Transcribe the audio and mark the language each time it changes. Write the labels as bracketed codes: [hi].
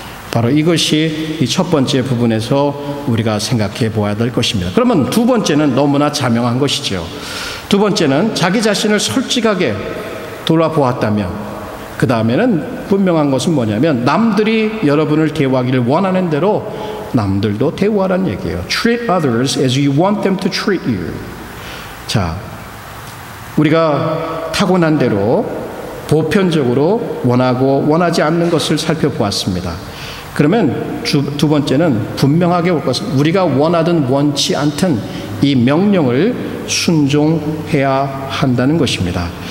[ko] 바로 이것이 이 첫 번째 부분에서 우리가 생각해 보아야 될 것입니다. 그러면 두 번째는 너무나 자명한 것이죠. 두 번째는 자기 자신을 솔직하게 돌아보았다면, 그 다음에는 분명한 것은 뭐냐면 남들이 여러분을 대우하기를 원하는 대로 남들도 대우하라는 얘기예요. [en] Treat others as you want them to treat you. [ko] 자, 우리가 타고난 대로 보편적으로 원하고 원하지 않는 것을 살펴보았습니다. 그러면 두 번째는 분명하게 올 것은 우리가 원하든 원치 않든 이 명령을 순종해야 한다는 것입니다.